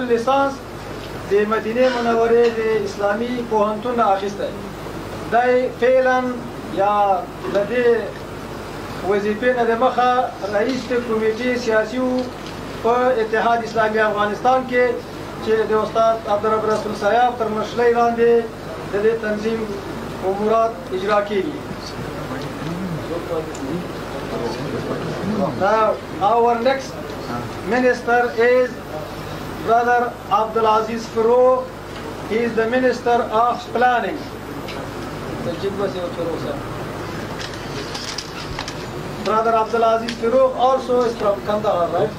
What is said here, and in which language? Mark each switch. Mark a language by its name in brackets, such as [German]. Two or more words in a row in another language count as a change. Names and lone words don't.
[Pashto] لیسانس د مدینې منورې د اسلامي پوهنتون اخیستی دی فعلا یا د دې وظیفې نه د مخه رئیس د کمیټې سیاسي و په اتحاد اسلامي افغانستان کې چې د استاد عبدالرب رسول صاحب تر مشرۍ لاندې د دې تنظیم امورات اجرا کېږي. [English] Now, our next minister is Brother Abdulaziz Farooq. He is the Minister of Planning. Brother Abdulaziz Farooq also is from Kandahar, right?